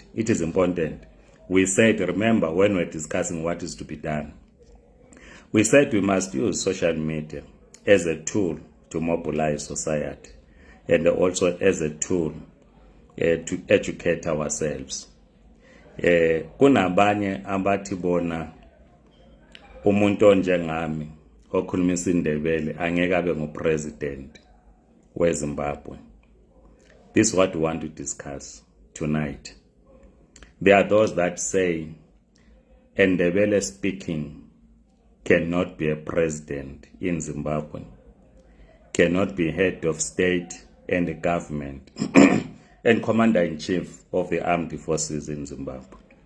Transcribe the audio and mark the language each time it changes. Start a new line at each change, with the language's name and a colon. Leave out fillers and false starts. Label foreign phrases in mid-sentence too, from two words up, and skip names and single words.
English: It is important. We said, remember, when we're discussing what is to be done, we said we must use social media as a tool to mobilize society, and also as a tool to educate ourselves.
North Ndebele: Kunabanye abathi bona umuntu onjengami okhuluma isiNdebele angeke abe ngupresident weZimbabwe.
English: This is what we want to discuss tonight. There are those that say Ndebele speaking cannot be a president in Zimbabwe, cannot be head of state and the government and commander-in-chief of the armed forces in Zimbabwe.